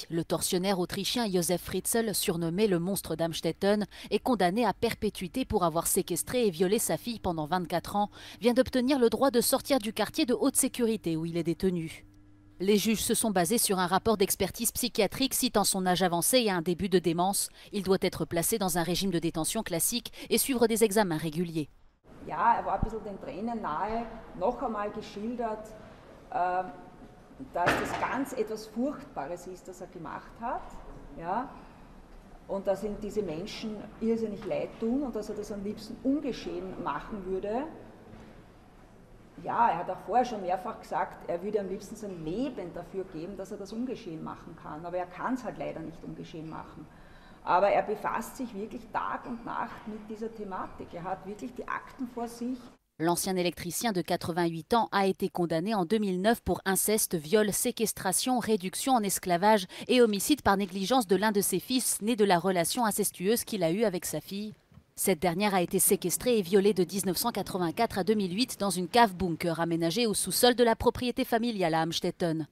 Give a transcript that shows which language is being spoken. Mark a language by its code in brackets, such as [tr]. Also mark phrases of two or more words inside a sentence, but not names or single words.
[fr] Le tortionnaire autrichien Josef Fritzl, surnommé le monstre d'Amstetten, est condamné à perpétuité pour avoir séquestré et violé sa fille pendant 24 ans, vient d'obtenir le droit de sortir du quartier de haute sécurité où il est détenu. Les juges se sont basés sur un rapport d'expertise psychiatrique citant son âge avancé et un début de démence. Il doit être placé dans un régime de détention classique et suivre des examens réguliers. [de] Ja, war ein bisschen den Tränen nahe, noch einmal geschildert, dass das ganz etwas Furchtbares ist, das gemacht hat, ja, und dass ihm diese Menschen irrsinnig leid tun und dass das am liebsten ungeschehen machen würde. Ja, hat auch vorher schon mehrfach gesagt, würde am liebsten sein Leben dafür geben, dass das ungeschehen machen kann, aber kann es halt leider nicht ungeschehen machen. Aber befasst sich wirklich Tag und Nacht mit dieser Thematik, hat wirklich die Akten vor sich. [fr] L'ancien électricien de 88 ans a été condamné en 2009 pour inceste, viol, séquestration, réduction en esclavage et homicide par négligence de l'un de ses fils, né de la relation incestueuse qu'il a eue avec sa fille. Cette dernière a été séquestrée et violée de 1984 à 2008 dans une cave-bunker aménagée au sous-sol de la propriété familiale à Amstetten.